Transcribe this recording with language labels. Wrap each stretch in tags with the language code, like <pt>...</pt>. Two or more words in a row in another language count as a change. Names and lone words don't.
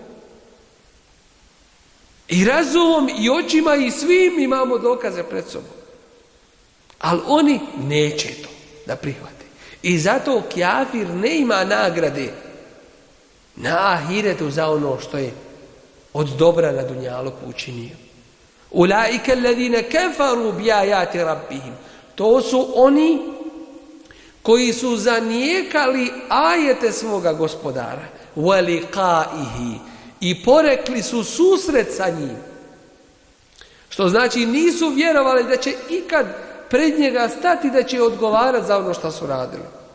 <bs>I razumom i očima i svim imamo dokaze pred sobom. Ali oni neće to da prihvate. I zato kafir ne ima nagrade na ahiretu za ono što je od dobra na dunjaluku učinio.</bs> <ar>أولئك الذين كفروا بآيات ربهم.</ar> <bs>To su oni koji su zanijekali ajete svoga gospodara.</bs> <ar>ولقائه.</ar> <bs>I porekli su susret sa njim. Što znači nisu vjerovali da će ikad pred njega stati, da će odgovarati za ono što su radili.</bs>